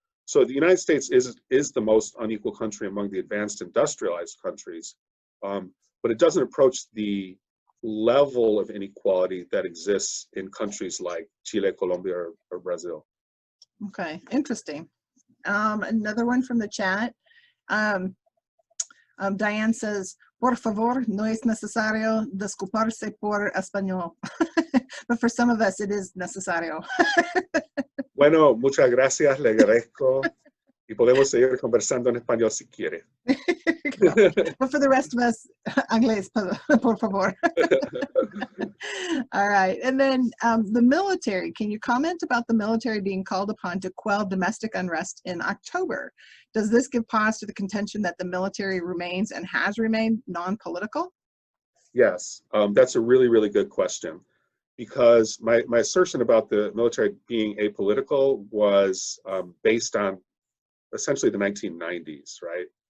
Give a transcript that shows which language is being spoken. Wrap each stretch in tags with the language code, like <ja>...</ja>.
<en>So the United States is the most unequal country among the advanced industrialized countries, but it doesn't approach the level of inequality that exists in countries like Chile, Colombia, or Brazil. Okay, interesting. Another one from the chat. Diane says,</en> <es>por favor, no es necesario disculparse por español.</es> <en>But for some of us, it is necesario.</en> <es>Bueno, muchas gracias, le agradezco. Y podemos seguir conversando en español si quiere.</es> <en>But for the rest of us,</en> <es>inglés, por favor.</es> <en>All right. And then the military, can you comment about the military being called upon to quell domestic unrest in October? Does this give pause to the contention that the military remains and has remained non-political? Yes, that's a really, really good question. Because my assertion about the military being apolitical was based on essentially the 1990s, right?</en>